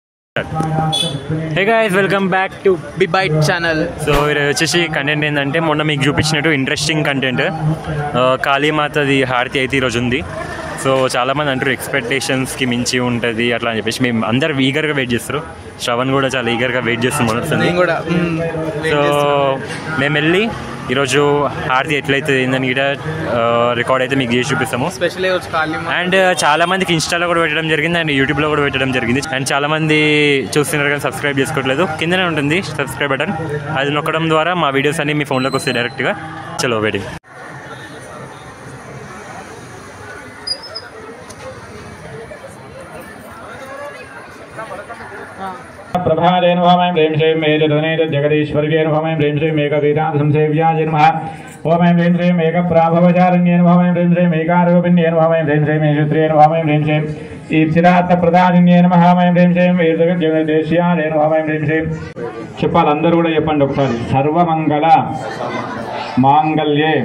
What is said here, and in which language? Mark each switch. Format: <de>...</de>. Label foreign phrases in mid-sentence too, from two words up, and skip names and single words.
<en>Hey guys, welcome back to Bite channel.</en> <te>సో ఇది వచ్చేసి కంటెంట్ ఏంటంటే మొన్న మీకు చూపించినట్టు</te> <en>interesting content</en> <te>కాళీమాతది హారతి అయితే ఈరోజు ఉంది. సో చాలామంది అంటారు ఎక్స్పెక్టేషన్స్కి మించి ఉంటుంది అట్లా అని చెప్పేసి మేము అందరు</te> <en>eagerగా wait</en> <te>చేస్తారు. శ్రవణ్ కూడా చాలా</te> <en>eagerగా wait</en> <te>చేస్తున్నాం. సో మేము వెళ్ళి ఈరోజు హారతి ఎట్లయితే ఏందని కూడా రికార్డ్ అయితే మీకు చేసి చూపిస్తాము. అండ్ చాలా మందికి ఇన్స్టాలో కూడా పెట్టడం జరిగింది అండ్ యూట్యూబ్లో కూడా పెట్టడం జరిగింది. అండ్ చాలా మంది చూస్తున్నారు కానీ సబ్స్క్రైబ్ చేసుకోవట్లేదు. కిందనే ఉంటుంది</te> <en>subscribe button,</en> <te>అది నొక్కడం ద్వారా మా వీడియోస్ అన్ని మీ ఫోన్లోకి వస్తాయి డైరెక్ట్గా. చలో వెయిటింగ్.</te> <sa>प्रभादेन नमः ऐं ह्रीं श्रीं मेजधनेजगदीश्वर्ये नमः ऐं ह्रीं श्रीं मेघवीरासंसेव्याय नमः ॐ ऐं ह्रीं श्रीं मेघप्राभवचारण्ये नमः ऐं ह्रीं श्रीं मेघारोपिण्ये नमः ऐं ह्रीं श्रीं मेषुत्र्ये नमः ऐं ह्रीं श्रीं ईप्सिरात्प्रदानिन्ये नमः ऐं ह्रीं श्रीं वीरजगदेश्याय नमः ऐं ह्रीं श्रीं.</sa> <te>చెప్పాలి, అందరూ కూడా చెప్పండి ఒకసారి.</te> <sa>सर्वमङ्गल माङ्गल्ये</sa>